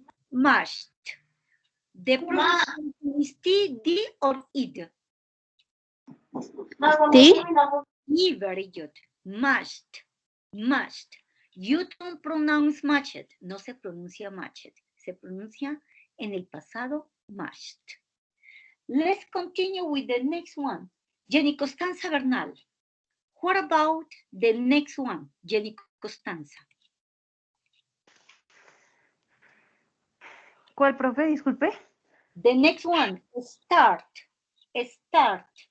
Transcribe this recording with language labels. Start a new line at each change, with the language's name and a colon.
English: Must. The pronunciation is T, D, or id? T. E, very good. Must. Must. You don't pronounce matched.
Spanish: No se pronuncia matched. Se pronuncia en el pasado must.
English: Let's continue with the next one. Jenny Costanza Bernal. What about the next one? Jenny Costanza.
Spanish: ¿Cuál, profe? Disculpe.
English: The next one, start. Start.